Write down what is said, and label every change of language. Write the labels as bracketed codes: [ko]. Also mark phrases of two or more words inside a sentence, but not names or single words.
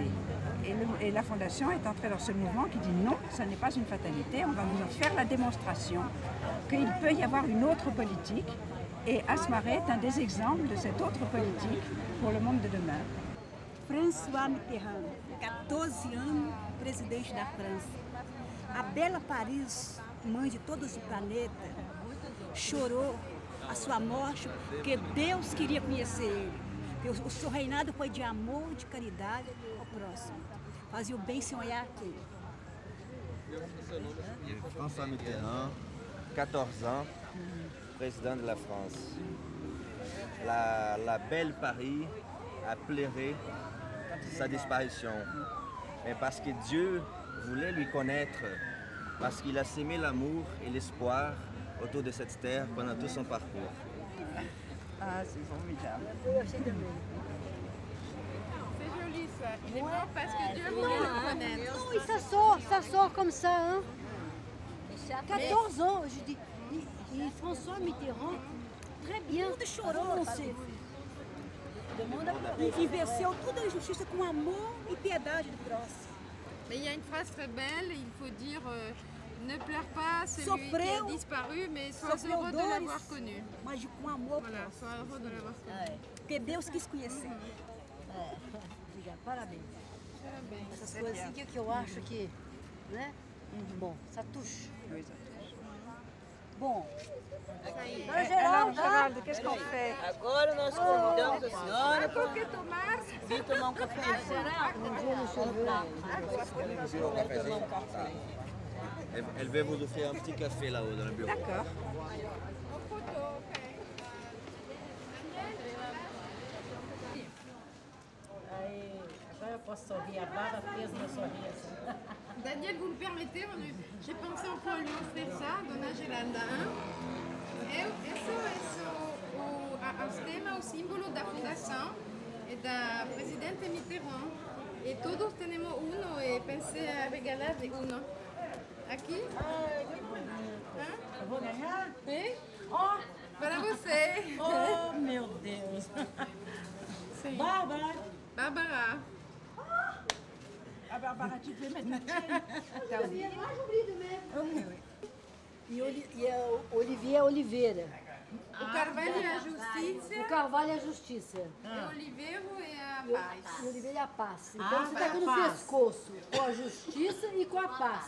[fr] Et la Fondation est entrée dans ce mouvement qui dit non, ça n'est pas une fatalité, on va vous en faire la démonstration qu'il peut y avoir une autre politique. Et Asmar est un des exemples de cette autre politique pour le monde de demain. [pt] François Mitterrand, 14 anos, presidente da França. A bela Paris, mãe de todo o planeta, chorou a sua morte porque Deus queria conhecer ele. Porque o seu reinado foi de amor, de caridade ao próximo. Fazia o bem sem olhar quem. [fr] François Mitterrand, 14 ans, président de la France. La belle Paris a pleuré sa disparition. Mais parce que Dieu voulait lui connaître, parce qu'il a sémé l'amour et l'espoir autour de cette terre pendant tout son parcours. Ah, c'est formidable. C'est joli ça. Il est mort parce que Dieu voulait le connaître. Non, et ça sort comme ça. Hein. 14 ans, je dis. E François Mitterrand, très bien. [pt] Tudo chorou, e venceu toda a injustiça com amor e piedade do próximo. [fr] Mais il y a une phrase très belle, il faut dire ne pleure pas celui qui a disparu, mais sois heureux de l'avoir connu. [pt] Mas com amor. [fr] Voilà, sois heureux de l'avoir connu. [pt] Porque Deus quis conhecer. Parabéns. Essas coisas assim que eu acho que, né? Bom, [fr] ça touche. Bom, Alors, Géraldo, qu'est-ce qu'on fait? [pt] Agora nós convidamos a senhora para Que tomar? vir tomar um café. [fr] Elle veut vous offrir un petit café là-haut dans le bureau. D'accord. [pt] Agora eu posso sorrir. A Bárbara fez meu sorriso. Daniel, [fr] vous me permettez, j'ai pensé un peu à lui offrir ça, [pt] Dona Geralda. Isso é o tema, o símbolo da fundação e da presidente Mitterrand. E todos temos uno e pensei a regalar de uno. Aqui? Eu vou ganhar? E? Ó! Para você. Oh, meu Deus! Bárbara! Bárbara. [fr] Ah, Barbara, tu peux mettre la tienne. [pt] e Olivier Oliveira. O Carvalho é a justiça. O Carvalho é a justiça. O Oliveiro é a paz. E o Oliveira é a paz. Então você está aqui no paz. pescoço, com a justiça e com a paz.